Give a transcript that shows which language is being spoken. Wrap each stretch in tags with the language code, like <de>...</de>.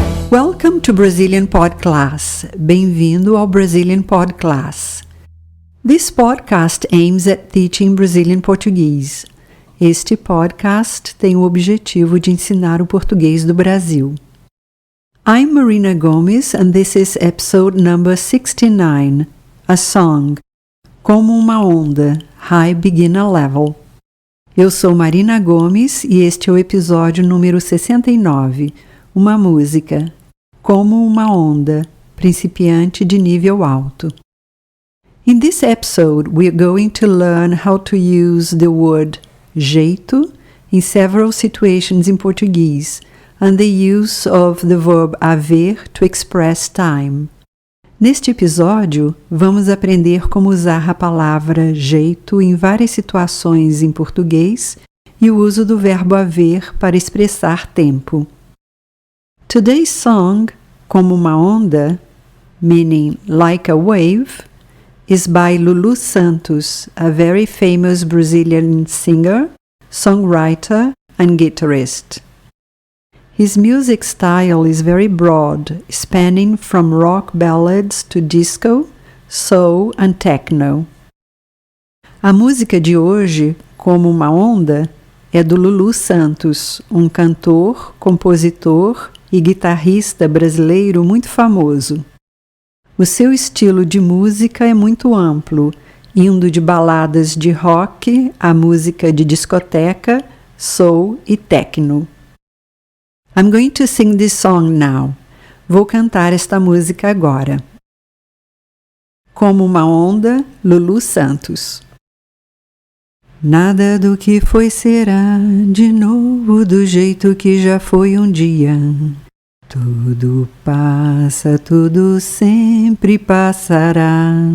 <en>Welcome to Brazilian Pod Class.</en> <pt>Bem-vindo ao Brazilian Pod Class.</pt> <en>This podcast aims at teaching Brazilian Portuguese.</en> <pt>Este podcast tem o objetivo de ensinar o português do Brasil.</pt> <en>I'm Marina Gomes and this is episode number 69, a song, Como uma Onda, High Beginner Level.</en> <pt>Eu sou Marina Gomes e este é o episódio número 69, uma música, Como uma Onda, principiante de nível alto.</pt> <en>In this episode, we are going to learn how to use the word jeito in several situations in Portuguese and the use of the verb haver to express time.</en> <pt>Neste episódio, vamos aprender como usar a palavra jeito em várias situações em português e o uso do verbo haver para expressar tempo.</pt> <en>Today's song, Como uma Onda, meaning like a wave, is by Lulu Santos, a very famous Brazilian singer, songwriter, and guitarist. His music style is very broad, spanning from rock ballads to disco, soul, and techno.</en> <pt>A música de hoje, Como uma Onda, é do Lulu Santos, um cantor, compositor e guitarrista brasileiro muito famoso. O seu estilo de música é muito amplo, indo de baladas de rock a música de discoteca, soul e techno.</pt> <en>I'm going to sing this song now.</en> <pt>Vou cantar esta música agora. Como uma Onda, Lulu Santos. Nada do que foi será de novo do jeito que já foi um dia. Tudo passa, tudo sempre passará.</pt>